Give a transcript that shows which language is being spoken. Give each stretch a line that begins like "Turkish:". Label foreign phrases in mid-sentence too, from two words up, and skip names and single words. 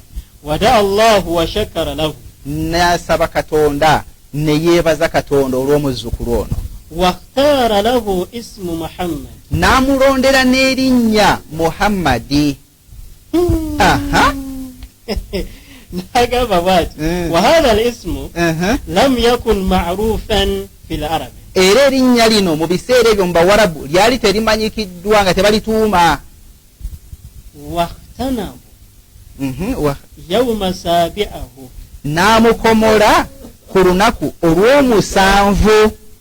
Arabic: ودعا الله وشكر له
Ganda: n'asaba katonda ne yeebaza katonda olw'omuzzukulu ono
Arabic: واختار له اسم محمد
Ganda: n'amulondera n'erinnya Muhammadi n'agamba bw'ati
Arabic: وهذا الاسم لم يكن معروفا في العرب
Ganda: era erinnya lino mu biseera ebyo mu bawarabu lyali terimanyikiddwa nga tebalituuma
Arabic: وختنه يوم سابعه
Ganda: n'amukomola ku lunaku olw'omusanvu